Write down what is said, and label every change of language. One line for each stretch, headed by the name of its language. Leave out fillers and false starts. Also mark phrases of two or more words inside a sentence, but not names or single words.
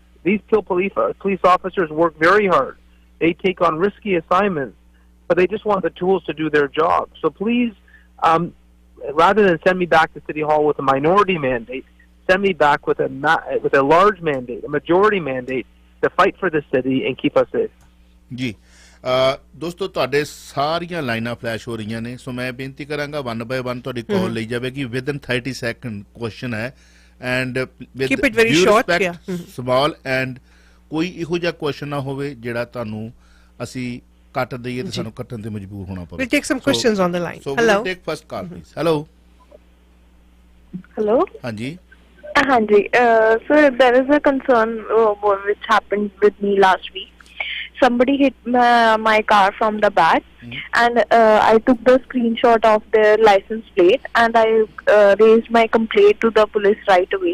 English: These Peel police officers work very hard. They take on risky assignments, but they just want the tools to do their job. So please, rather than send me back to City Hall with a minority mandate, send me back with a large mandate, a majority mandate, to fight for the city and keep us safe.
Hindi: जी दोस्तों
Punjabi: ਤੁਹਾਡੇ ਸਾਰੀਆਂ ਲਾਈਨਾਂ ਫਲੈਸ਼ ਹੋ ਰਹੀਆਂ ਨੇ ਸੋ ਮੈਂ ਬੇਨਤੀ ਕਰਾਂਗਾ 1 by 1 ਤੁਹਾਡੀ ਕਾਲ ਲਈ ਜਾਵੇਗੀ
English: within 30 second question
Punjabi: ਹੈ ਐਂਡ
English: keep it very short, small and
Punjabi: ਕੋਈ ਇਹੋ ਜਿਹਾ ਕੁਐਸਚਨ ਨਾ ਹੋਵੇ ਜਿਹੜਾ ਤੁਹਾਨੂੰ ਅਸੀਂ ਕੱਟ ਦਈਏ ਤੇ ਸਾਨੂੰ ਕੱਟਣ ਤੇ ਮਜਬੂਰ ਹੋਣਾ ਪਵੇ
English: we'll take some questions on the line. So hello, we'll take first call please. Hello
Punjabi: ਹਾਂਜੀ Hanji,
English: sir, there is a concern which happened with me last week. Somebody hit my car from the back, and I took the screenshot of their license plate, and I raised my complaint to the police right away.